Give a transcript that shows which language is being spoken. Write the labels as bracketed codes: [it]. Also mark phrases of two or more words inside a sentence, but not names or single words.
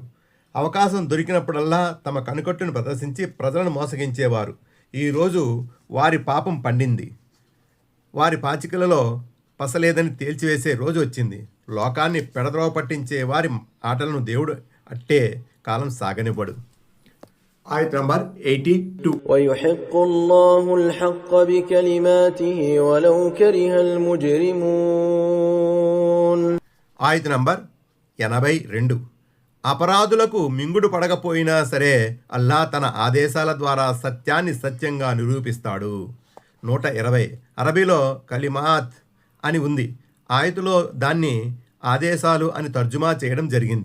[te] అవకాశం దొరికినప్పుడల్లా తమ కనుకట్టును ప్రదర్శించి ప్రజలను మోసగించేవారు. ఈరోజు వారి పాపం పండింది. వారి పాచికలలో పసలేదని తేల్చివేసే రోజు వచ్చింది. లోకాన్ని పెడద్రోవ పట్టించే వారి ఆటలను దేవుడు అట్టే కాలం సాగనివ్వడు. ఆయత నంబర్ 82. [ar] ويحق الله الحق بكلماته ولو كره المجرمون. [te] ఆయత నంబర్ 82. అపరాధులకు మింగుడు పడకపోయినా సరే అల్లాహ్ తన ఆదేశాల ద్వారా సత్యాన్ని సత్యంగా నిరూపిస్తాడు. 120. అరబీలో కలిమాత్ అని ఉంది. ఆయతులో దాన్ని ఆదేశాలు అని తర్జుమా చేయడం జరిగింది.